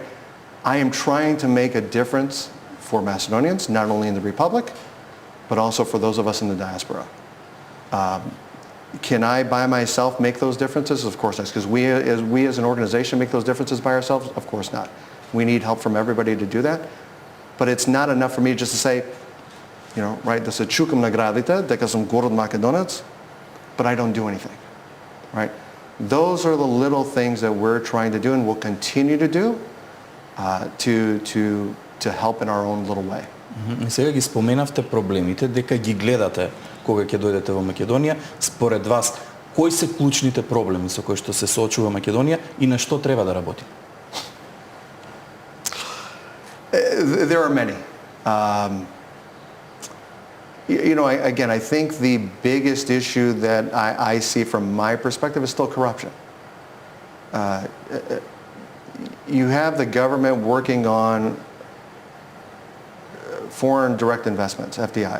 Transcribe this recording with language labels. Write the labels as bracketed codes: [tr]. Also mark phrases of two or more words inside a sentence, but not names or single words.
[en] I am trying to make a difference for Macedonians, not only in the Republic, but also for those of us in the diaspora. Can I by myself make those differences? Of course not. Because we as an organization make those differences by ourselves? Of course not. We need help from everybody to do that. But it's not enough for me just to say, right, [mk] да се чукам на градите, дека сум горд Македонец, [en] but I don't do anything, right? Those are the little things that we're trying to do and will continue to do to help in our own little way. [mk] И сега ги споменавте проблемите, дека ги гледате кога ќе дојдете во Македонија. Според вас, кои се клучните проблеми со кои што се соочува Македонија и на што треба да работи? [en] There are many. Again, I think the biggest issue that I see from my perspective is still corruption. You have the government working on foreign direct investments, FDI.